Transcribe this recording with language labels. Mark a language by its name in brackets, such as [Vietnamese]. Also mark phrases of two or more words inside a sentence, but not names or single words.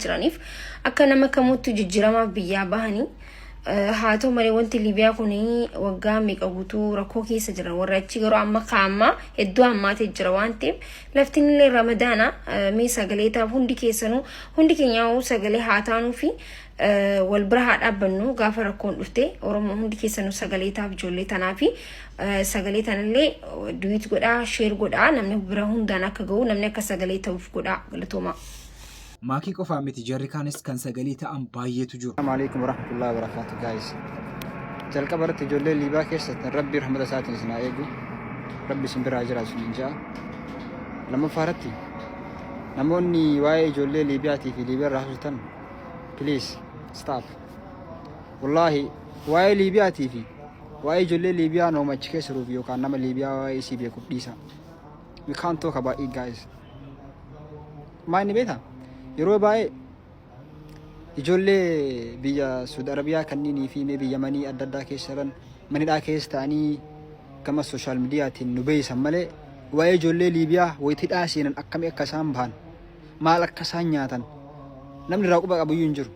[Oromo] jiraniif akka nama kamuutti jijjiiramaaf biyyaa bahanii haa ta'u malee wanti Liibiyaa kun waggaa meeqa guutuu rakkoo keessa jira warra achi garuu amma kaammaa hedduu hammaatee jira waan ta'eef laftiin illee ramadaana mee sagalee taaf hundi keessanuu hundi keenyaa'uu sagalee haa taanuu fi wal bira haa dhaabbannu gaafa rakkoon dhufte Oromoo hundi keessanuu sagalee taaf ijoollee tanaa fi sagalee tanallee duwit godhaa sheer godhaa namni bira hundaan akka ga'u namni akka sagalee ta'uuf godhaa galatooma. Maakii qofaa miti jarri kaanis kan sagalee ta'an baay'eetu jiru. [Arabic] السلام عليكم ورحمة الله وبركاته guys. [Oromo] Jalqaba irratti ijoollee Liibiyaa keessatti Rabbi rahmata isaatiin isin haa eegu. Rabbi isin biraa jiraatu isin jaa. Lammaffaa irratti namoonni waa'ee ijoollee Liibiyaatii fi Liibiyaa irraa haasoftan please stop. Wallahi waa'ee Liibiyaatii fi waa'ee ijoollee Liibiyaa nooma achi keessa jiruuf yookaan nama Liibiyaa waa'ee isii beekuuf dhiisa. [English] We can't talk about it guys. [Oromo] Maal ni beektaa? yeroo baay'ee ijoollee biyya Saudi Arabiyaa kanneenii fi biyya Yamanii adda addaa keessa jiran manidhaa keessa ta'anii gama [English] sooshaal miidiyaatiin [Oromo] nu beeysan malee waa'ee ijoollee Liibiyaa wayitidhaa seenan akkamii akka isaan bahan maal akka isaan nyaatan namni irraa quba qabu iyyuu hin jiru.